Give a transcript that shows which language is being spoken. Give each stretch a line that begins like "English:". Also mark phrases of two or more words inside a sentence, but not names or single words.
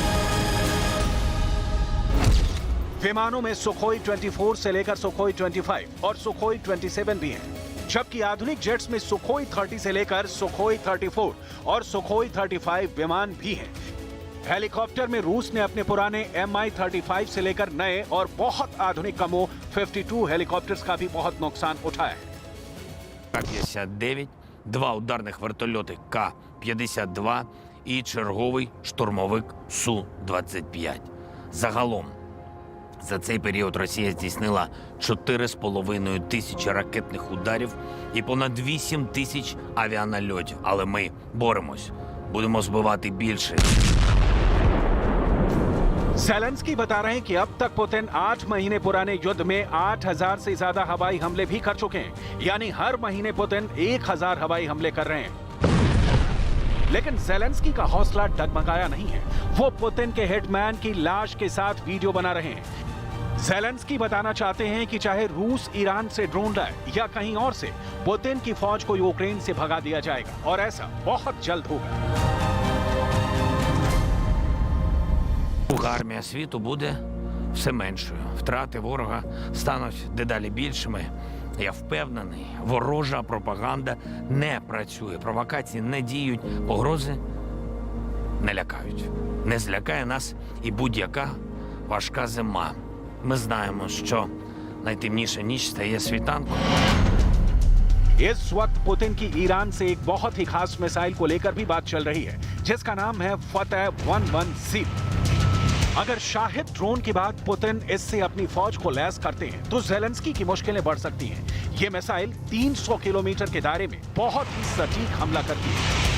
Hindi: विमानों में सुखोई 24 से लेकर सुखोई 25 और सुखोई 27 भी हैं, जबकि आधुनिक जेट्स में सुखोई 30 से लेकर सुखोई 34 और सुखोई 35 विमान भी हैं। हेलीकॉप्टर में रूस ने अपने पुराने Mi-35 से लेकर नए और बहुत आधुनिक कमो 52 हेलीकॉप्टर्स का भी बहुत नुकसान उठाया है।
Ukrainian: К-59, 2 ударних вертольоти К-52 і черговий штурмовик Су-25. Загалом за цей період Росія здійснила 4,5 тисячі ракетних ударів і понад 8 тисяч авіанальотів. Але ми боремось. Будемо збивати більше.
Hindi: जेलेंस्की बता रहे हैं कि अब तक पुतिन 8 महीने पुराने युद्ध में 8,000 से ज्यादा हवाई हमले भी कर चुके हैं, यानी हर महीने पुतिन 1,000 हवाई हमले कर रहे हैं। लेकिन जेलेंस्की का हौसला डगमगाया नहीं है। वो पुतिन के हिटमैन की लाश के साथ वीडियो बना रहे हैं। जेलेंस्की बताना चाहते हैं कि चाहे रूस ईरान से ड्रोन लाए या कहीं और से, पुतिन की फौज को यूक्रेन से भगा दिया जाएगा और ऐसा बहुत जल्द होगा।
Ukrainian: Армія світу буде все меншою. Втрати ворога стануть дедалі більшими. Я впевнений, ворожа пропаганда не працює, провокації не діють, погрози не лякають. Не злякає нас і будь-яка важка зима. Ми знаємо, що найтемніша ніч стає світанком.
Hindi: इस वक्त पुतिन की ईरान से एक बहुत ही खास मिसाइल को लेकर भी बात चल रही है, जिसका नाम है फतेह 110। अगर शाहिद ड्रोन के बाद पुतिन इससे अपनी फौज को लैस करते हैं तो जेलेंस्की की मुश्किलें बढ़ सकती हैं। ये मिसाइल 300 किलोमीटर के दायरे में बहुत ही सटीक हमला करती है।